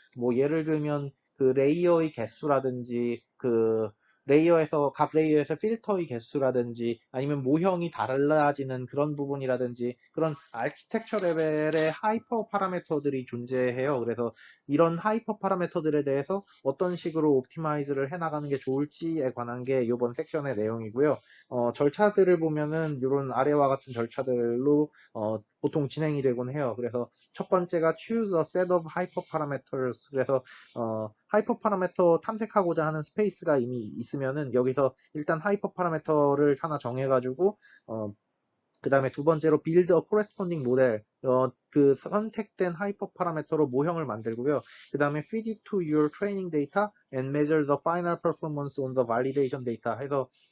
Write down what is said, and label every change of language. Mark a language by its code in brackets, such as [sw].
[ko] 뭐 예를 들면 그 레이어의 개수라든지 그 레이어에서 각 레이어에서 필터의 개수라든지 아니면 모형이 달라지는 그런 부분이라든지 그런 아키텍처 레벨의 하이퍼 파라메터들이 존재해요. 그래서 이런 하이퍼 파라메터들에 대해서 어떤 식으로 옵티마이즈를 해나가는 게 좋을지에 관한 게 이번 섹션의 내용이고요. 절차들을 보면은 이런 아래와 같은 절차들로 보통 진행이 되곤 해요. 그래서 첫 번째가 [en] choose a set of hyperparameters. [ko] 그래서 하이퍼파라메터 탐색하고자 하는 스페이스가 이미 있으면은 여기서 일단 하이퍼파라메터를 하나 정해가지고 그 다음에 두 번째로 [en] build a corresponding model. [ko] 그 선택된 하이퍼 파라메터로 모형을 만들고요. 그 다음에 [en] feed it to your training data and measure the final performance on the validation data [ko] 해서